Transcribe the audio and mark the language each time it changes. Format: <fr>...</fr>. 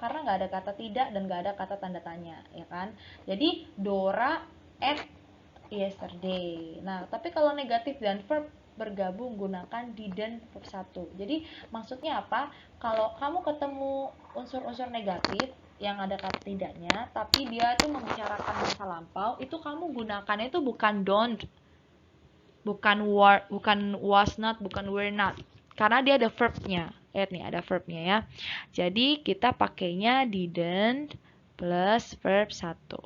<id>Karena nggak ada kata tidak dan nggak ada kata tanda tanya, ya kan? Jadi,</id> <en>Dora ate yesterday.</en> <id>Nah, tapi kalau negatif dan verb bergabung gunakan didn't verb 1. Jadi, maksudnya apa? Kalau kamu ketemu unsur-unsur negatif yang ada kata tidaknya, tapi dia itu membicarakan masa lampau, itu kamu gunakannya itu bukan don't, bukan was not, bukan were not. Karena dia ada verbnya. Lihat nih, ada verbnya ya. Jadi kita pakainya didn't plus verb 1.</id>